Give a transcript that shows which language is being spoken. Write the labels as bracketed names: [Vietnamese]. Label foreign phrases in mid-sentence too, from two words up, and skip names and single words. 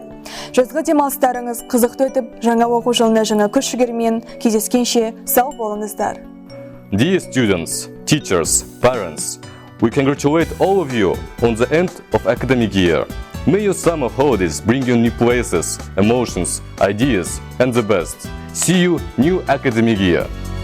[Kazakh] Жазғы демалыстарыңыз қызықты өтіп, жаңа оқу жылына жаңа күш жігермен кездескенше сау болыңыздар. [English] Dear students, teachers, parents, we congratulate all of you on the end of academic year. May your summer holidays bring you new places, emotions, ideas, and the best. See you new academic year.